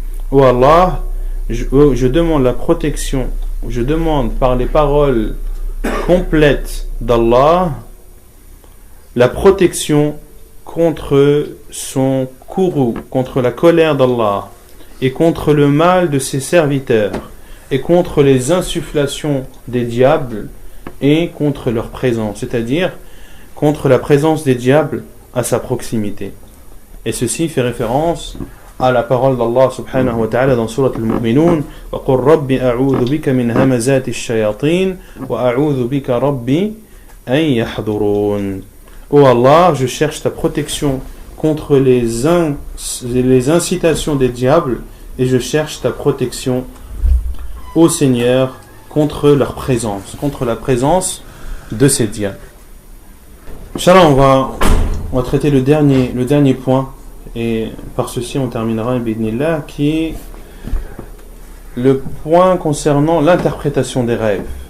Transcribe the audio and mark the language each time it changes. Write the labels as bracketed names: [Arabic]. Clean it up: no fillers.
[French] Oh Allah, je demande la protection, je demande par les paroles complètes d'Allah la protection contre son courroux, contre la colère d'Allah et contre le mal de ses serviteurs et contre les insufflations des diables et contre leur présence, c'est-à-dire contre la présence des diables à sa proximité. Et ceci fait référence à la parole d'Allah subhanahu wa ta'ala dans Surat al-Mu'minun, [Arabic] وَقُلْ رَبِّ أَعُوذُ بِكَ مِنْ هَمَزَاتِ الشَّيَاطِينِ وَأَعُوذُ بِكَ رَبِّ أَنْ يَحْضُرُونَ. [French] Ô Allah, je cherche ta protection contre les incitations des diables et je cherche ta protection, ô Seigneur, contre leur présence, contre la présence de ces diables. Inch'Allah, on va traiter le dernier point, et par ceci on terminera bi'idhnillah, qui est le point concernant l'interprétation des rêves.